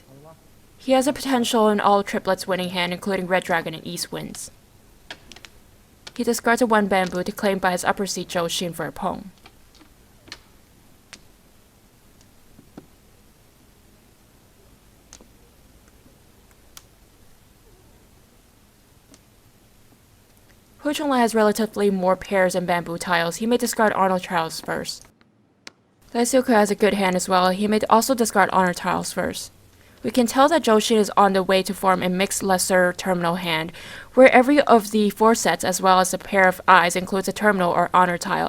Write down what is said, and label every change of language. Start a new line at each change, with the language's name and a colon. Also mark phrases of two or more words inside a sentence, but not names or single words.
English: He has a potential in all triplets winning hand, including Red Dragon and East Winds. He discards a 1 bamboo to claim by his upper seat Zhou Xin for a pong. Ho Chung-lai has relatively more pairs and bamboo tiles. He may discard honor tiles first. Lai Siu-kei has a good hand as well. He may also discard honor tiles first. We can tell that Zhou Xin is on the way to form a mixed lesser terminal hand, where every of the 4 sets as well as a pair of eyes includes a terminal or honor tile.